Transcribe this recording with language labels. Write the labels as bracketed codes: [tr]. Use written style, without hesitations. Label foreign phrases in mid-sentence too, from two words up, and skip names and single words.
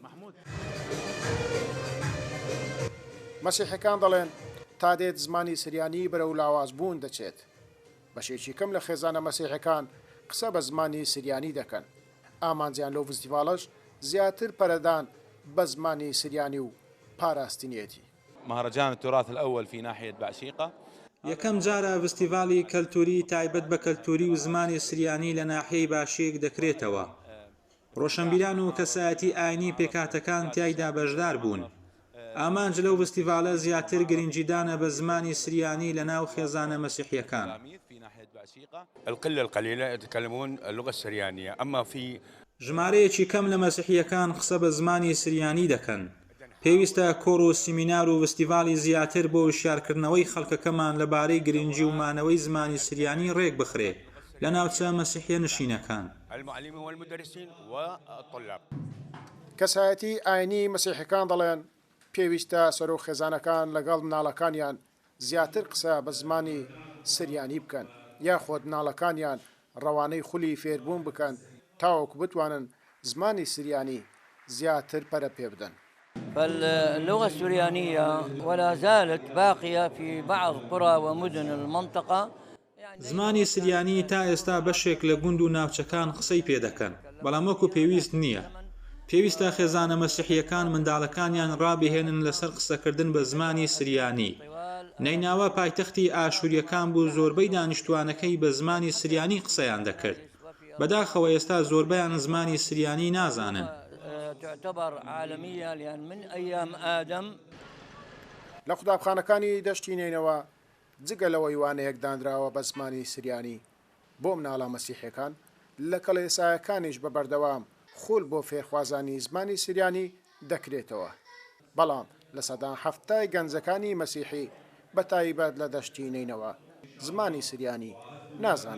[ckb] مەسیحەکان دەڵێن تا دێت زمانی سریانی بەرەو لاوازبوون دەچێت. بەشێکی کەم لە خێزانە مەسیحەکان قسە بە زمانی سریانی دەکەن. ئامانجیان لەو فستیڤاڵەش زیاتر پەرەدان بە زمانی سریانی و پاراستنیەتی. [ar] مهرجان التراث الأول في ناحية بعشيقة. [ckb] یەکەم جارە فستیڤاڵی کەلتوری تایبەت بە کەلتوری و زمانی سریانی لە ناحیەی باشیک دەکرێتەوە. ڕۆشنبیران و کەسایەتی ئاینی پێکاتەکان تیایدا بەشدار بوون. ئامانج لەو فستیڤاڵە زیاتر گرنگیدانە بە زمانی سریانی لە ناو خێزانە مەسیحیەکان. [ar] القلة القليلة يتكلمون اللغة السريانية، أما في [ckb] ژمارەیەکی کەم لە مەسیحیەکان قسە بە زمانی سریانی دەکەن. پێویستە کۆڕ و سیمینار و فستیڤاڵی زیاتر بۆ وشیارکردنەوەی خەڵکەکەمان لەبارەی گرنگی و مانەوەی زمانی سریانی ڕێک بخرێ لە ناوچە مەسیحیە نشینەکان. کەسایەتی ئاینی مەسیحەکان دەڵێن پێویستە سەرۆ خێزانەکان لەگەڵ مناڵەکانیان زیاتر قسە بە زمانی سریانی بکەن یاخۆت مناڵەکانیان ڕەوانەی خولی فێربوون بکەن تاوەکو بتوانن زمانی سریانی زیاتر پەرە پێ بدەن. [ar] فاللغة السريانية ولا زالت باقية في بعض قرى ومدن المنطقة. [ckb] زمانی سریانی تا ئێستا بەشێک لە گوند و ناوچەکان قسەی پێ دەکەن، بەڵام وەکو پێویست نییە. پێویستە خێزانە مەسیحیەکان منداڵەکانیان ڕابهێنن لەسەر قسەکردن بە زمانی سریانی. نەیناوە پایتەختی ئاشوریەکان بوو زۆربەی دانیشتوانەکەی بە زمانی سریانی قسەیان دەکرد. بەداخەوە ئێستا زۆربەیان زمانی سریانی نازانن. [ar] تعتبر عالمية لأن من أيام آدم. [ckb] لە قوتابخانەکانی دەشتی نینەوە جگە لەوەی وانەیەک دانراوە بە زمانی سریانی بۆ مناڵە مەسیحیەکان لە کەڵێسایەکانیش بە بەردەوام خول بۆ فێرخوازانی زمانی سریانی دەکرێتەوە. بەڵام لە سەدان هەفتای گەنجەکانی مەسیحی بە تایبەت لە دەشتی نینەوە زمانی سریانی نازانن.